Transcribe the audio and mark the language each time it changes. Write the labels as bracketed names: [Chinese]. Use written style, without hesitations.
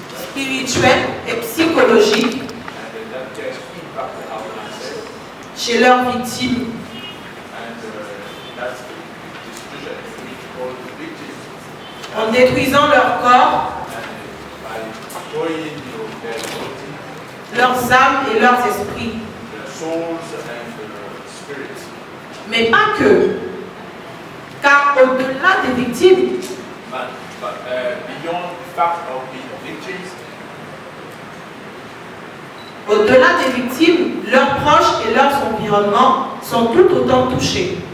[French] spirituelles et psychologiques [English] and that can impact our mindset. [French] chez leurs victimes. [English] And that's the situation we call the victims. [French] En détruisant leur corps, [English] And by destroying their body, [French] leurs âmes et leurs esprits. [English] their souls and spirits. [French] Mais pas que. Car au-delà des victimes, [English] But beyond the fact of being victims, [French] au-delà des victimes, leurs proches et leurs environnements sont tout autant touchés.